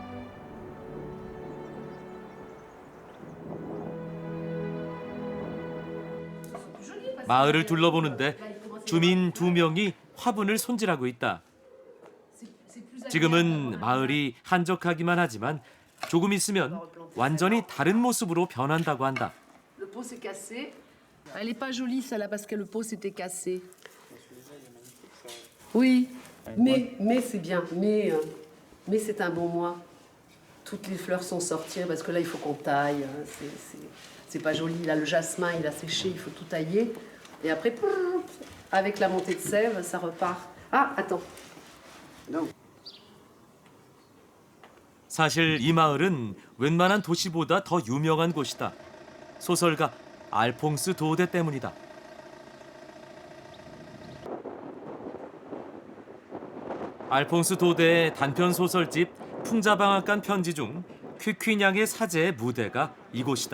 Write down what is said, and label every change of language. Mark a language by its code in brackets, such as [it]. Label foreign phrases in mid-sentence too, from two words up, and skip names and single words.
[ko] 마을을 둘러보는데 주민 2명이 화분을 손질하고 있다. 지금은 마을이 한적하기만 하지만 조금 있으면 완전히 다른 모습으로 변한다고 한다. [fr] Le pot s'est cassé. Elle est pas jolie celle-là parce que le pot s'était cassé. Oui, mais c'est bien. Mais c'est un bon mois. Toutes les fleurs sont sorties parce que là il faut qu'on taille. C'est pas joli. Là le jasmin il a séché, il faut tout tailler. Et après, avec la montée de sève, ça repart. Ah, attends. Non. [ko] 사실 이 마을은 웬만한 도시보다 더 유명한 곳이다. 소설가 알퐁스 도데 때문이다. 알퐁스 도데의 단편 소설집 풍자방앗간 편지 중 퀴퀴냥의 사제의 무대가 이곳이다.